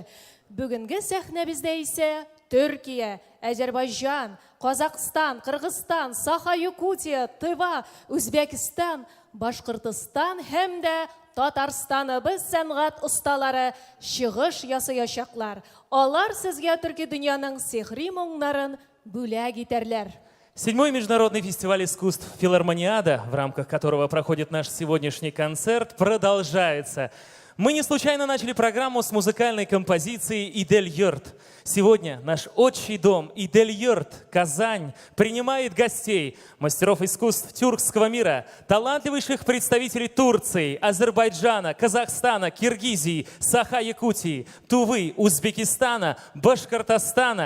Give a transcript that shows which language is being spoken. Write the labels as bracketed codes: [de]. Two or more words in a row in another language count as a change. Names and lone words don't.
[tt] Бүгенге сәхнәбездә исә Төркия, Азербайҗан, Казакстан, Кыргызстан, Саха-Якутия, Тыва, Үзбәкстан, Башкортстан һәм дә Татарстаныбыз сәнгать осталары чыгыш ясаячаклар. Алар сезгә төрки дөньяның сихри моңнарын бүләк итәрләр. [ru] 7-й международный фестиваль искусств «Филармониада», в рамках которого проходит наш сегодняшний концерт, продолжается. Мы не случайно начали программу с музыкальной композиции «Идель йорт». Сегодня наш отчий дом «Идель йорт», Казань, принимает гостей, мастеров искусств тюркского мира, талантливейших представителей Турции, Азербайджана, Казахстана, Киргизии, Саха-Якутии, Тувы, Узбекистана, Башкортостана.